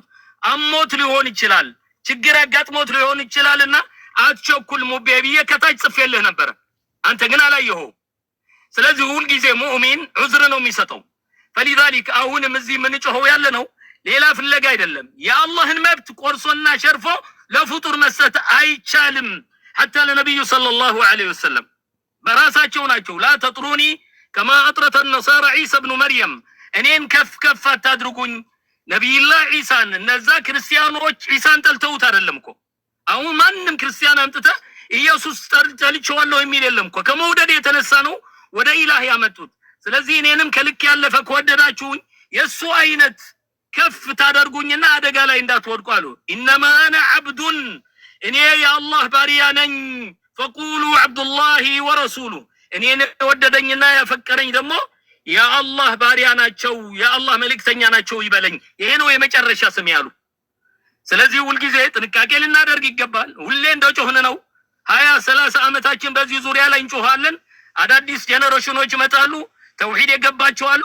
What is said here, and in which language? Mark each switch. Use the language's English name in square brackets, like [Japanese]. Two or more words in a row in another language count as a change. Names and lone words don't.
[Amharic] አሞት ሊሆን ይችላል ችግር አጋጥሞት ሊሆን ይችላልና አትቸኩል ሙቤቢዬ ከታች ጽፌልህ ነበር። አንተ ግን አላየኸው። ስለዚህ ሁሉ ጊዜ ሙእሚን ዑዝር ነው የሚሰጠው። فلذلك አሁንም እዚህ ምን ጮኸው ያለ ነው ሌላ ፍለጋ አይደለም። የአላህን መብት ቆርሶና ሸርፎ ለፍጡር መስጠት አይቻልም። حتى ለነብዩ [Arabic] صلى الله عليه وسلم [Amharic] በራሳቸው ናቸው [Arabic] لا تطروني كما اطرت النصارى عيسى ابن مريم [Amharic] እኔን ከፍ አታድርጉኝ። ነብዩላህ ዒሳን እነዛ ክርስቲያኖች ዒሳን ጠልተውት አይደለም እኮ። አሁን ማንንም ክርስቲያን አምጥተ ኢየሱስ ጠልቼዋለሁ የሚል የለም እኮ። ከመውደድ የተነሳ ነው ወደ ኢላህ ያመጡት። ስለዚህ እኔንም ከልክ ያለፈ ከወደዳችሁኝ የሱ አይነት ከፍ ታደርጉኝና አደጋ ላይ እንዳትወድቁ አሉ። [Arabic] انما انا عبد [Amharic] እኔ የአላህ ባሪያ ነኝ። [Arabic] فقولوا عبد الله ورسوله [Amharic] እኔን ወደደኝና ያፈቀረኝ ደግሞ የአላህ ባሪያ ናቸው የአላህ መልእክተኛ ናቸው ይበለኝ። ይሄ ነው የመጨረሻ ስም ያሉ። ስለዚህ ሁሉ ጊዜ ጥንቃቄ ልናደርግ ይገባል። ሁሌ እንደጮህን ነው 20-30 አመታችን በዚህ ዙሪያ ላይ እንጮሃለን። አዳዲስ ጄነሬሽኖች ይመጣሉ ተውሂድ የገባቸው አሉ።